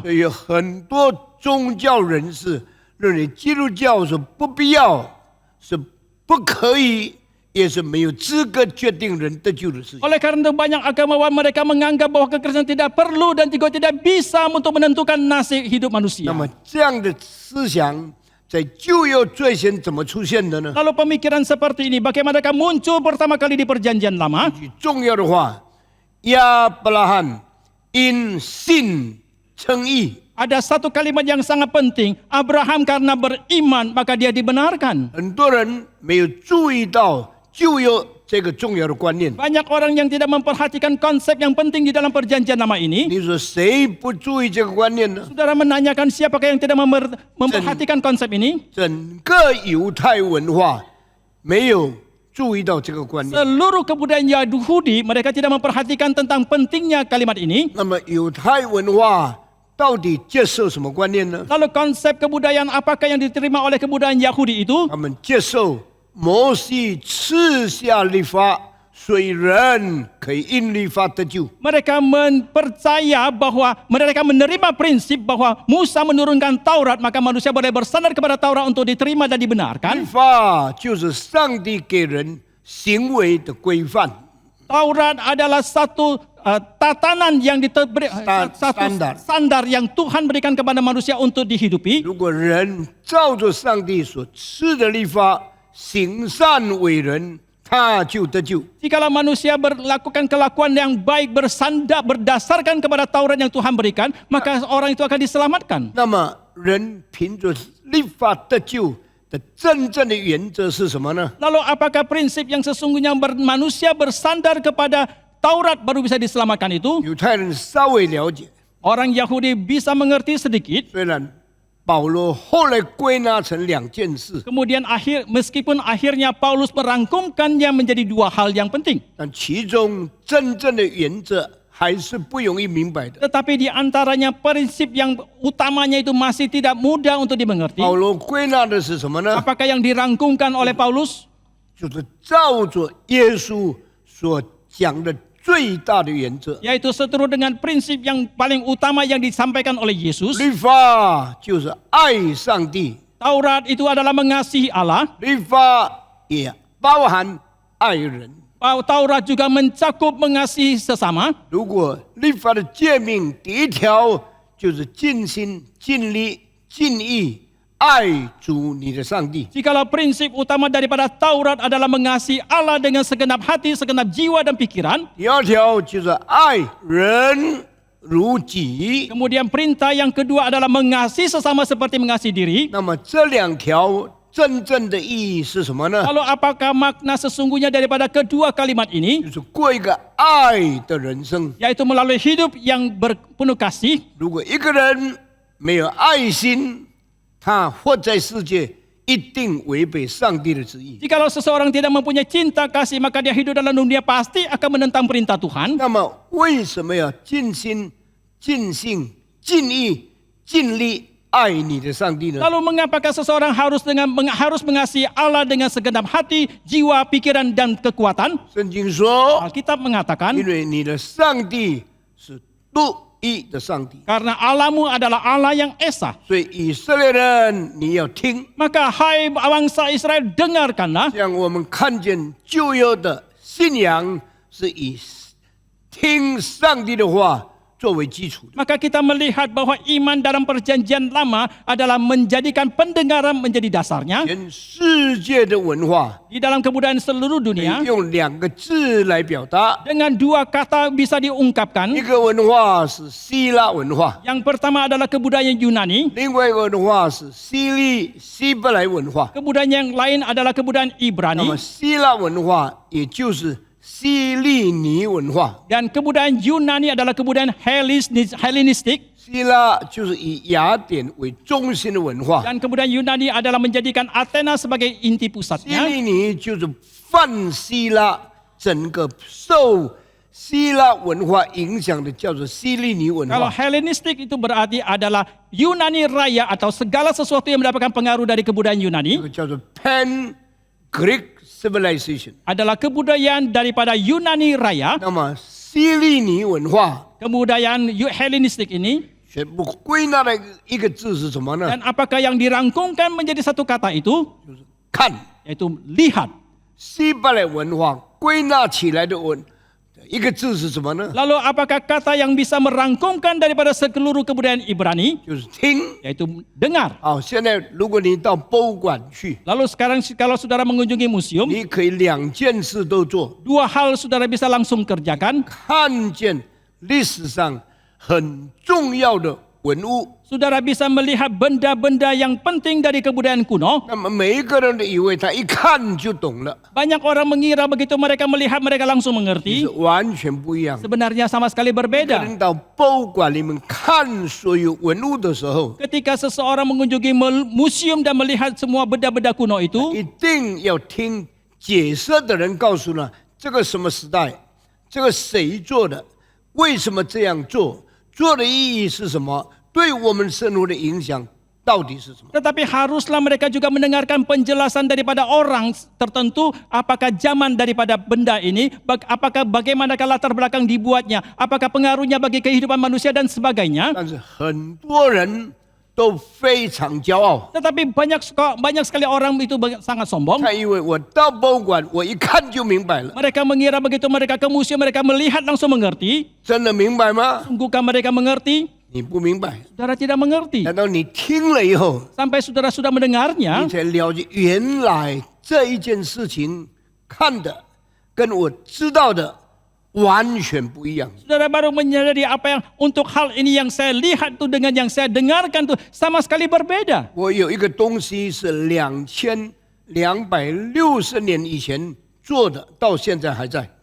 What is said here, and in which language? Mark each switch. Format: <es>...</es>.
<zh>所以有很多宗教人士认为基督教是不必要、是不可以，也是没有资格决定人得救的事情。</zh> <id>Oleh karena itu banyak agamawan mereka menganggap bahwa kekristenan tidak perlu dan juga tidak bisa untuk menentukan nasib hidup</id> <zh>那</zh> <id>manusia.</id> <zh>么这样的思想在旧约最先怎么出现的呢？</zh> <id>Lalu pemikiran seperti ini bagaimanakah muncul pertama kali di perjanjian lama?</id> <zh>句重要的话，亚伯拉罕因信称义。</zh> <id>Ada satu kalimat yang sangat penting. Abraham karena beriman maka dia dibenarkan.</id> <zh>很多人没有注意到旧约这个重要的观念。</zh> <id>Banyak orang yang tidak memperhatikan konsep yang penting di dalam perjanjian lama ini.</id> <zh>你说谁不注意这个观念呢？</zh> <id>Saudara menanyakan siapakah yang tidak memperhatikan konsep ini?</id> <zh>整个犹太文化没有注意到这个观念。</zh> <id>Seluruh kebudayaan Yahudi mereka tidak memperhatikan tentang pentingnya kalimat ini.</id> <zh>那么犹太文化到底接受什么观念呢？</zh> <id>Lalu konsep kebudayaan apakah yang diterima oleh kebudayaan Yahudi itu?</id> <zh>他们接受摩西赐下律法所以人可以因律法得救。</zh> <id>Mereka percaya bahwa mereka menerima prinsip bahwa Musa menurunkan Taurat, maka manusia boleh bersandar kepada Taurat untuk diterima dan</id> <zh>律</zh> <id>dibenarkan.</id> <zh>法就是上帝给人行为的规范。</zh> <id>Taurat adalah satu tatanan yang diberi, satu Standar. standar yang Tuhan berikan kepada manusia untuk dihidupi.</id> <zh>如果人照着上帝所赐的律法行善为人，他就得救。</zh> <id>Jikalau manusia melakukan kelakuan yang baik berdasarkan kepada Taurat yang Tuhan berikan, maka orang itu akan diselamatkan.</id> <zh>那么，人凭着律法得救的真正的原则是什么呢？</zh> <id>Lalu apakah prinsip yang sesungguhnya manusia bersandar kepada Taurat baru bisa diselamatkan itu?</id> <zh>犹太人稍微了解，</zh> <id>Orang Yahudi bisa mengerti sedikit.</id> <zh>虽然保罗后来归纳成2件事，</zh> <id>Kemudian meskipun akhirnya Paulus merangkumkannya menjadi 2 hal yang penting.</id> <zh>但其中真正的原则还是不容易明白的。</zh> <id>Tetapi di antaranya prinsip yang utamanya itu masih tidak mudah untuk dimengerti.</id> <zh>保罗归纳的是什么呢？</zh> <id>Apakah yang dirangkumkan oleh Paulus?</id> <zh>就是照着耶稣所讲的最大的原则。</zh> <id>Yaitu seturut dengan prinsip yang paling utama yang disampaikan oleh Yesus.</id> <zh>律法就是爱上帝，</zh> <id>Taurat itu adalah mengasihi Allah.</id> <zh>律法也包含爱人。</zh> <id>Taurat juga mencakup mengasihi sesama.</id> <zh>如果律法的诫命第一条就是尽心、尽力、尽意爱主你的上帝，</zh> <id>Jikalau prinsip utama daripada Taurat adalah mengasihi Allah dengan segenap hati, segenap jiwa dan pikiran.</id> <zh>第二条就是爱人如己。</zh> <id>Kemudian perintah yang kedua adalah mengasihi sesama seperti mengasihi diri.</id> <zh>那么这2条真正的意义是什么呢？</zh> <id>Lalu apakah makna sesungguhnya daripada kedua kalimat ini?</id> <zh>就是过一个爱的人生。</zh> <id>Yaitu melalui hidup yang penuh kasih.</id> <zh>如果一个人没有爱心，他活在世界一定违背上帝的旨意。</zh> <id>Jikalau seseorang tidak mempunyai cinta kasih, maka dia hidup dalam dunia pasti akan menentang perintah Tuhan.</id> <zh>那么为什么要尽心、尽性、尽意、尽力爱你的上帝呢？</zh> <id>Lalu mengapakah seseorang harus mengasihi Allah dengan segenap hati, jiwa, pikiran dan kekuatan?</id> <zh>圣经说，</zh> <id>Alkitab mengatakan,</id> <zh>因为你的上帝是独一的上帝，</zh> <id>karena Allahmu adalah Allah yang esa.</id> <zh>所以以色列人你要听。</zh> <id>Maka hai bangsa Israel, dengarkanlah.</id> <zh>像我们看见旧约的信仰是以听上帝的话作为基础的。</zh> <id>Maka kita melihat bahwa iman dalam perjanjian lama adalah menjadikan pendengaran menjadi dasarnya.</id> <zh>全世界的文化</zh> <id>Di dalam kebudayaan seluruh</id> <zh>可</zh> <id>dunia,</id> <zh>以用2个字来表达，</zh> <id>dengan 2 kata bisa</id> <zh>一</zh> <id>diungkapkan.</id> <zh>个文化是希腊文化，</zh> <id>Yang pertama adalah kebudayaan Yunani.</id> <zh>另外一个文化是希伯来文化。</zh> <id>Kemudian yang lain adalah kebudayaan</id> <zh>那么希腊文化也就是希利尼文化，</zh> <id>Dan kebudayaan Yunani adalah kebudayaan Hellenistik.</id> <zh>希腊就是以雅典为中心的文化，</zh> <id>Dan kebudayaan Yunani adalah menjadikan Athena sebagai inti</id> <zh>希</zh> <id>pusatnya.</id> <zh>利尼就是泛希腊，整个受希腊文化影响的叫做希利尼文</zh> <id>Kalau</id> <zh>化。</zh> <id>Hellenistik itu berarti adalah Yunani Raya atau segala sesuatu yang mendapatkan pengaruh dari kebudayaan</id> <zh>这</zh> <id>Yunani.</id> <zh>个叫做</zh> <en>Pan Greek Civilization。</en> <id>Adalah kebudayaan daripada Yunani Raya.</id> <zh>那么希利尼文化</zh> <id>Kebudayaan Hellenistik ini.</id> <zh>全部归纳的一个字是什么呢？</zh> <id>Dan apakah yang dirangkumkan menjadi satu kata itu?</id> <zh>就是看。</zh> <id>Yaitu lihat.</id> <zh>希伯来文化归纳起来的一个字是什么呢？</zh> <id>Lalu apakah kata yang bisa merangkumkan daripada seluruh kebudayaan Ibrani?</id> <zh>就是听。</zh> <id>Yaitu dengar.</id> <zh>好，现在如果你到博物馆去，</zh> <id>Lalu sekarang kalau saudara mengunjungi museum,</id> <zh>你可以2件事都做，</zh> <id>2 hal saudara bisa langsung kerjakan.</id> <zh>看见历史上很重要的文物。</zh> <id>Saudara bisa melihat benda-benda yang penting dari kebudayaan kuno.</id> <zh>那么每一个人都以为他一看就懂了，</zh> <id>Banyak orang mengira begitu mereka melihat mereka langsung</id> <zh>其</zh> <id>mengerti.</id> <zh>实完全不一样。</zh> <id>Sebenarnya sama sekali</id> <zh>一个</zh> <id>berbeda.</id> <zh>人到博物馆里面看所有文物的时候，</zh> <id>Ketika seseorang mengunjungi museum dan melihat semua benda-benda kuno itu,</id> <zh>一定要听解说的人告诉他这个什么时代，这个谁做的，为什么这样做，做的意义是什么，对我们生活的影响到底是什么。</zh> <id>Tetapi haruslah mereka juga mendengarkan penjelasan daripada orang tertentu, apakah zaman daripada benda ini, apakah bagaimanakah latar belakang dibuatnya, apakah pengaruhnya bagi kehidupan manusia dan sebagainya.</id> <zh>但是很多人都非常骄傲，</zh> <id>Tetapi banyak sekali orang itu sangat sombong.</id> <zh>他以为我到博物馆，我一看就明白了。</zh> <id>Mereka mengira begitu mereka ke museum, mereka melihat langsung mengerti.</id> <zh>真的明白吗？</zh> <id>Sungguhkah mereka mengerti?</id> <zh>你不明白。</zh> <id>Saudara tidak mengerti.</id> <zh>等到你听了以后，</zh> <id>Sampai saudara sudah mendengarnya,</id> <zh>你才了解原来这一件事情看的跟我知道的完全不一样。</zh> <id>saudara baru menyadari apa yang untuk hal ini yang saya lihat tuh dengan yang saya dengarkan tuh sama sekali berbeda.</id> <zh>我有一个东西是2260年以前做的，到现在还在。</zh>